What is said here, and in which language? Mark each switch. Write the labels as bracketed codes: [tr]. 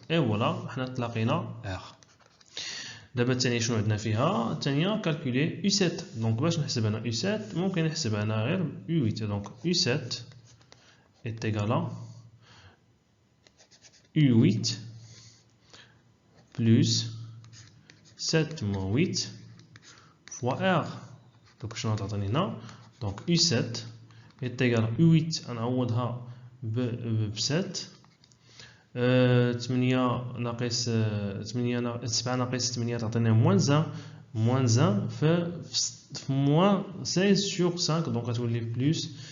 [fr] et voilà, on a تلاقينا R. [ar] دابا الثانية شنو عندنا فيها؟ الثانية كالكولي U7. دونك باش نحسب انا U7 ممكن نحسب انا غير U8. [fr] دونك U7 est égal à U8 plus 7 moins 8 fois R. [ar] دونك شنو تعطيني هنا؟ دونك [fr] U7 est égal à U8 [ar] نعوضها ب 7. 8 ناقص 8 7 ناقص 8 تعطينا موان 1 في موان 16 sur 5. donc غتولي بلوس